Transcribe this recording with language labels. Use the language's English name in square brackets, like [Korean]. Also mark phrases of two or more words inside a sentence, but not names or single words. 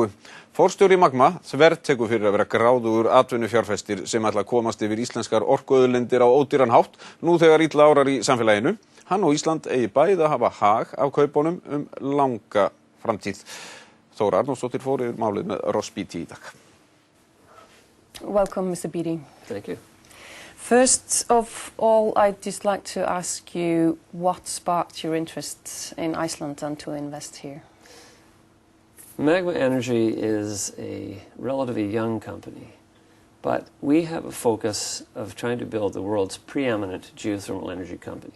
[Icelandic] Forstjóri Magma þvertekur fyrir að vera gráðugur atvinnufjárfestir sem ætla að komast yfir íslenskar orkuauðlindir á ódýran hátt nú þegar illa árar í samfélaginu. Hann og Ísland eigi bæði að hafa hag af kaupunum langa framtíð. Þóra Arnórsdóttir fór yfir málið með Ross Beatty í dag. [English] Welcome, Mr. Beatty. Thank you. First of all, I'd just like to ask you what sparked your interest in Iceland and to invest here? Magma Energy is a relatively young company, but we have a focus of trying to build the world's preeminent geothermal energy company.